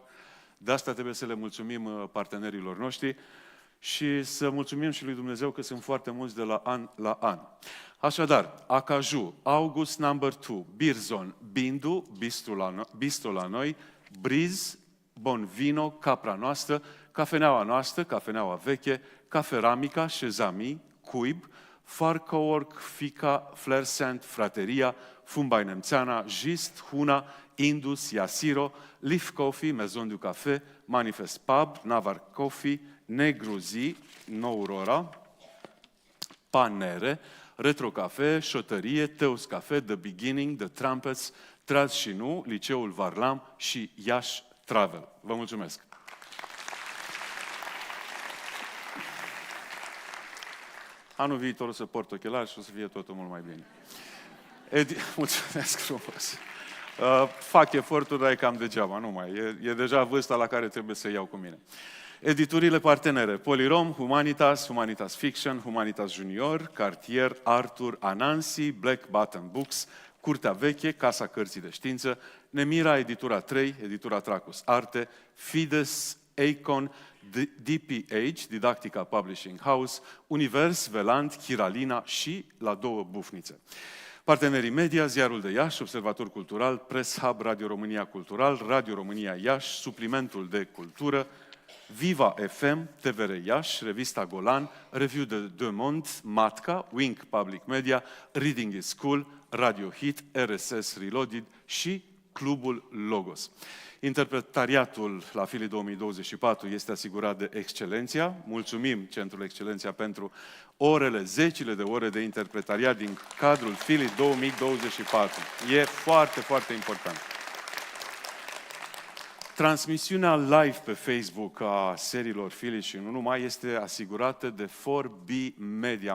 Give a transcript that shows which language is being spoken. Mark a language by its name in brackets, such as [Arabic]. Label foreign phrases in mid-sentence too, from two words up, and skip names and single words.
[Romanian] De asta trebuie să le mulțumim partenerilor noștri și să mulțumim și lui Dumnezeu că sunt foarte mulți de la an la an. Așadar, Acaju, August Number 2, Birzon, Bindu, Bistro la noi, Briz, Bonvino, Capra noastră, Cafeneaua noastră, Cafeneaua veche, Caferamica, Șezami, Cuib, Farcowork, Fica, Flersent, Frateria, Fumbai Nemțeana, Gist, Huna, Indus, Yasiro, Leaf Coffee, Maison du Café, Manifest Pub, Navar Coffee, Negruzi, Nourora, Panere, Retro Cafe, Șotărie, Teus Cafe, The Beginning, The Trumpets, Traz și Nu, Liceul Varlam și Iași Travel. Vă mulțumesc! Anul viitor o să port ochelari și o să fie totul mult mai bine. Mulțumesc frumos! Fac efortul, dar e cam degeaba, nu mai. E deja vârsta la care trebuie să iau cu mine. Editurile partenere, Polirom, Humanitas, Humanitas Fiction, Humanitas Junior, Cartier, Arthur, Anansi, Black Button Books, Curtea Veche, Casa Cărții de Știință, Nemira, Editura 3, Editura Tracus Arte, Fides, Acon, DPH, Didactica Publishing House, Univers, Veland, Chiralina și La Două Bufnițe. Partenerii media, Ziarul de Iași, Observator Cultural, Press Hub, Radio România Cultural, Radio România Iași, Suplimentul de Cultură, Viva FM, TVR Iași, Revista Golan, Review de Deux Mondes, Matca, Wink Public Media, Reading is School, Radio Hit, RSS Reloaded și Clubul Logos. Interpretariatul la FILIT 2024 este asigurat de Excelenția. Mulțumim Centrul Excelenția pentru orele, zecile de ore de interpretariat din cadrul FILIT 2024. E foarte, foarte important. Transmisiunea live pe Facebook a serilor FILIT și nu numai este asigurată de 4B Media.